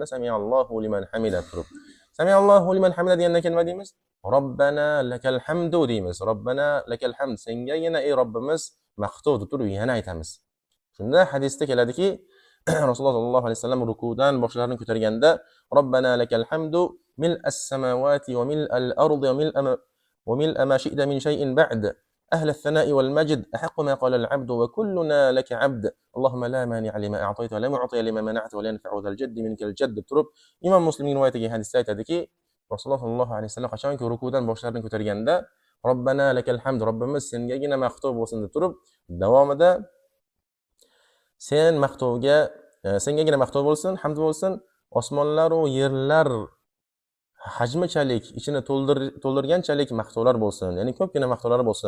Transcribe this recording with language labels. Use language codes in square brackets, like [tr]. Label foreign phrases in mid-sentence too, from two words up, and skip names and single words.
[ar] سمع الله لمن حمده [uz] turib. [ar] سمع الله لمن حمده [uz] degandan keyin nima deymiz? [ar] ربنا لك الحمد [uz] deymiz. [ar] ربنا لك الحمد, [uz] sengagina ey Robbimiz maqtov deb turib yana aytamiz. Shunda hadisda keladiki, Rasululloh [ar] صلى الله عليه وسلم [uz] rukudan boshlarini ko'targanda [ar] ربنا لك الحمد ملء السماوات وملء الأرض وملء ما شئت من شيء بعد أهل الثناء والمجد أحق ما قال العبد وكلنا لك عبد اللهم لا مانع لما أعطيت ولا معطي لما منعت ولا ينفع ذا الجد منك الجد [uz] turib Imom Muslimning rivoyatiga hadisda aytadiki, Rasululloh [ar] صلى الله عليه وسلم [uz] qachonki rukudan boshlarini ko'targanda [ar] ربنا لك الحمد, [uz] Robbimiz sengagina maqtov bo'lsin deb turib, davomida sengagina maqtov bo'lsin, hamd bo'lsin, osmonlar va yerlar hajmichalik, ichini to'ldirganchalik maqtovlar bo'lsin, ya'ni ko'pgina maqtovlar bo'lsin.